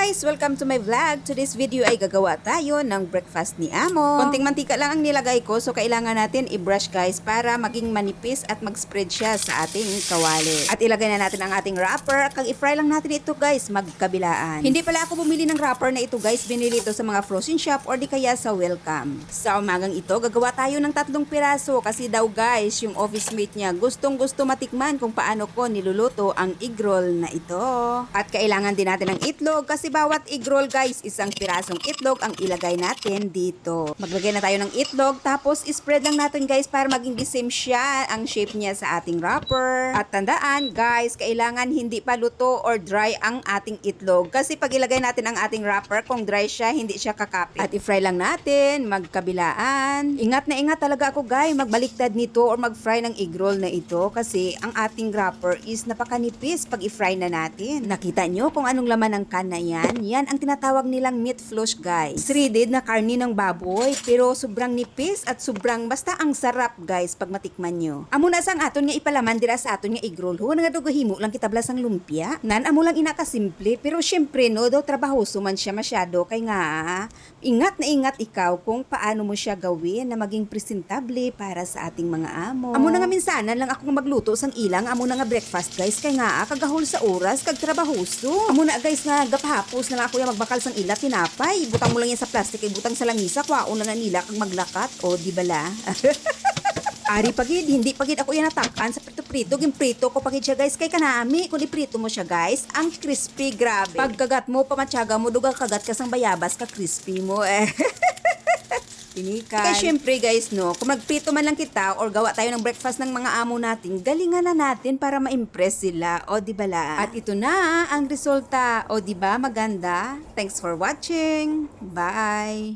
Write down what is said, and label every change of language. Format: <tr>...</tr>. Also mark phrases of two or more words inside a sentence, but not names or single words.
<en>Welcome to my vlog. Today's video</en> <tl>ay gagawa tayo ng breakfast ni Amo. Konting mantika lang ang nilagay ko, so kailangan natin i-brush guys para maging manipis at mag-spread siya sa ating kawali. At ilagay na natin ang ating wrapper. Kag i-fry lang natin ito guys, magkabilaan. Hindi pala ako bumili ng wrapper na ito guys, binili ito sa mga</tl> <en>frozen shop</en> <tl>or di kaya sa Welcome. Sa umagang ito, gagawa tayo ng 3 piraso kasi daw guys, yung</tl> <en>office mate</en> <tl>niya gustong-gusto matikman kung paano ko niluluto ang</tl> <en>egg roll</en> <tl>na ito. At kailangan din natin ng itlog kasi bawat</tl> <en>egg roll</en> <tl>guys, isang pirasong itlog ang ilagay natin dito. Maglagay na tayo ng itlog tapos spread lang natin guys para maging</tl> <en>the same</en> <tl>siya ang shape niya sa ating wrapper. At tandaan guys, kailangan hindi pa luto or dry ang ating itlog kasi pag ilagay natin ang ating wrapper, kung dry siya, hindi siya kakapit. At i-fry lang natin, magkabilaan. Ingat na ingat talaga ako guys, magbaliktad nito or mag-fry ng</tl> <en>egg roll</en> <tl>na ito kasi ang ating wrapper is napakanipis pag i-fry na natin. Nakita nyo kung anong laman ng can na yan? Yan ang tinatawag nilang</tl> <en>meat flush</en> <tl>guys. Shredded na karni ng baboy pero sobrang nipis at sobrang basta ang sarap guys pag matikman nyo.</tl> <hil>Amo na sang aton nga ipalaman dira sa aton nga</hil> <en>egg roll.</en> <hil>Ho nga dugahimo lang kitablas ang lumpia. Nan amo lang inakasimple pero syempre no daw trabahoso man siya masyado kay nga ingat na ingat ikaw</hil> <tl>kung paano mo siya gawin na maging presentable para sa ating mga amo.</tl> <hil>Amo na nga minsanan lang ako nga magluto sang ilang amo na nga breakfast guys kay nga kagahol sa oras kag trabahoso. Amo na guys nga gapahapos na lang ako yung magbakal sang ila tinapay. Butang mo lang yan sa plastic ay butang sa langisa kwaon na nila kag maglakat o di bala. Ari pagid, hindi pagid ako yan natakan sa prito-prito. Gimprito ko pagid siya guys. Kay kanami, kung iprito mo siya guys, ang crispy, grabe. Pagkagat mo, pamatyaga mo, dugang kagat ka sang bayabas ka crispy mo eh. Pinikan.</hil> <tl>Kaya syempre guys no, kung magprito man lang kita or gawa tayo ng breakfast ng mga amo natin, galingan na natin para ma-impress sila. O di bala? At ito na ang resulta. O di ba maganda?</tl> <en>Thanks for watching. Bye!</en>